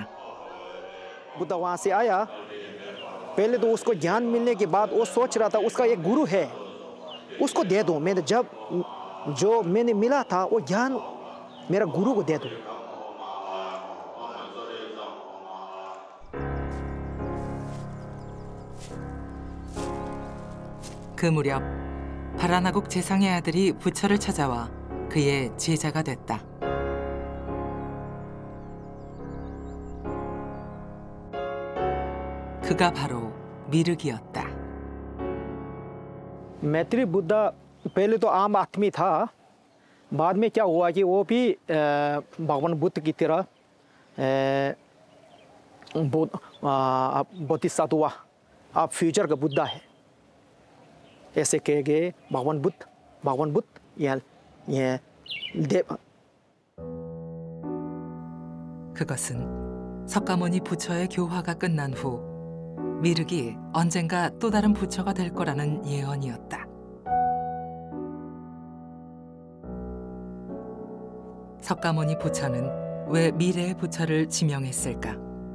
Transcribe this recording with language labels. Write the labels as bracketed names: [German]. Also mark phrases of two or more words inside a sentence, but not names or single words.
[Hindi] बुद्ध वहाँ से आया, पहले तो उसको ज्ञान मिलने के बाद वो सोच रहा था उसका एक गुरु है, उसको दे दो। मैंने जब जो मैंने मिला था वो ज्ञान मेरा गुरु को दे दो। [Korean] 그 무렵 바라나국 재상의 아들이 부처를 찾아와 그의 제자가 됐다. 그가 바로 미륵이었다. [Hindi] मैत्री बुद्ध पहले तो आम आदमी था, बाद में क्या हुआ कि वो भी भगवान बुद्ध की तरह बोधिसत्व अब फ्यूचर का बुद्ध है ऐसे कहे गए। भगवान बुद्ध ये देव। [Korean] 그것은 석가모니 부처의 교화가 끝난 후 미륵이 언젠가 또 다른 부처가 될 거라는 예언이었다. 석가모니 부처는 왜 미래의 부처를 지명했을까?